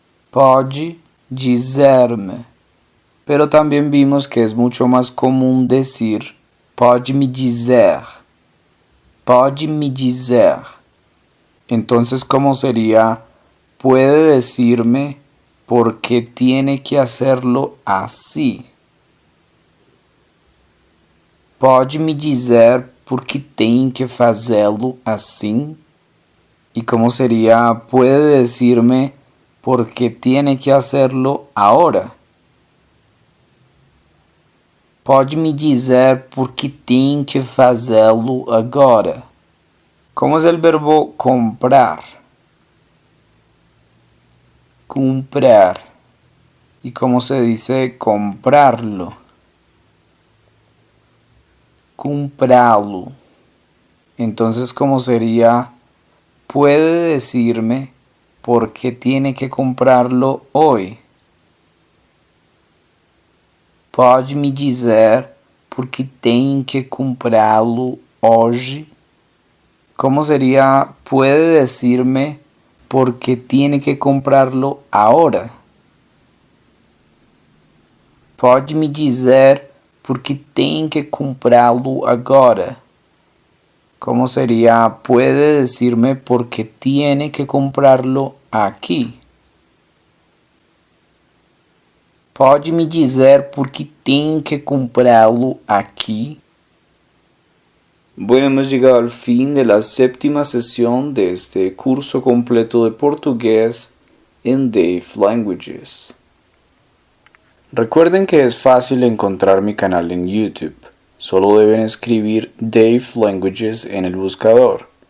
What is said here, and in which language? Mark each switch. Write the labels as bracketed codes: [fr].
[pt] Pode dizer-me. [es] Pero también vimos que es mucho más común decir [pt] pode me dizer. Pode me dizer. [es] Entonces, ¿cómo sería puede decirme por qué tiene que hacerlo así? [pt] Pode me dizer por que tem que fazê-lo assim? [es] ¿Y cómo sería puede decirme por qué tiene que hacerlo ahora? [pt] Pode me dizer por que tem que fazê-lo agora? [es] ¿Cómo es el verbo comprar? Comprar. ¿Y cómo se dice comprarlo? Comprarlo. Entonces, ¿cómo sería? ¿Puede decirme por qué tiene que comprarlo hoy? [pt] Pode me dizer por que tem que comprá-lo hoje? [es] ¿Cómo sería? ¿Puede decirme por qué tiene que comprarlo ahora? [pt] Pode me dizer por que tem que comprá-lo agora? [es] ¿Cómo sería? ¿Puede decirme por qué tiene que comprarlo aquí? [pt] Pode me dizer por que tem que comprá-lo aquí? [es] Bueno, hemos llegado al fin de la séptima sesión de este curso completo de portugués en Dave Languages. Recuerden que es fácil encontrar mi canal en YouTube. Solo deben escribir Dave Languages en el buscador.